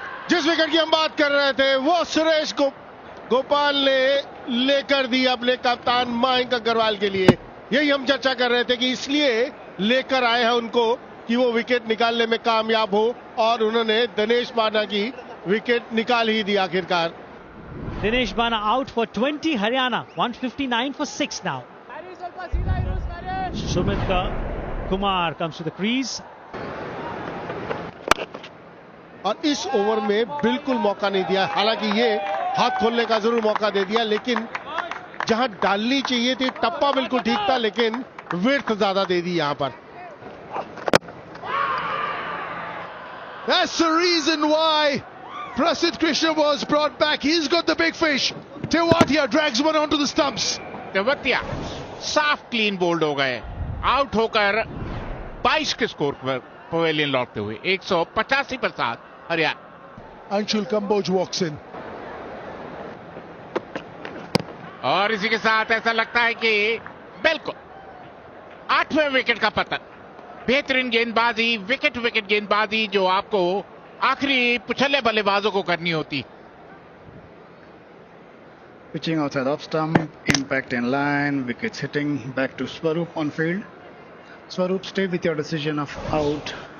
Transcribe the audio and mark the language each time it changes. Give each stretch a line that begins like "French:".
Hindi: जिस विकेट की हम बात कर रहे थे वो सुरेश गोपाल ने लेकर दी अपने कप्तान मयंक अग्रवाल के लिए। यही हम चर्चा कर रहे थे कि इसलिए लेकर आए हैं उनको कि वो विकेट निकालने में कामयाब हो, और उन्होंने दिनेश बाना की विकेट निकाल ही दी आखिरकार।
English: Dinesh Bana out for 20, Haryana 159 for 6 now. Sumit Kumar comes to the crease.
Hindi: और इस ओवर में बिल्कुल मौका नहीं दिया, हालांकि ये हाथ खोलने का जरूर मौका दे दिया, लेकिन जहां डालनी चाहिए थी टप्पा बिल्कुल ठीक था, लेकिन विड्थ ज्यादा दे दी यहां पर।
English: That's the reason why Prasidh Krishna was brought back. He's got the big fish. Tewatia drags one onto the stumps.
Hindi: Tewatia साफ क्लीन बोल्ड हो गए, आउट होकर 22 के स्कोर पर पवेलियन लौटते हुए 185 पर 7 Haryana.
English: Anshul Kamboj walks in.
Hindi: और इसी के साथ ऐसा लगता है कि बिल्कुल 8वें विकेट का पतन। बेहतरीन गेंदबाजी, विकेट गेंदबाजी जो आपको आखिरी पुछले बल्लेबाजों को करनी होती।
English: Pitching outside off stump, impact in line, wickets hitting, back to Swaroop on field. Swaroop, stay with your decision of out.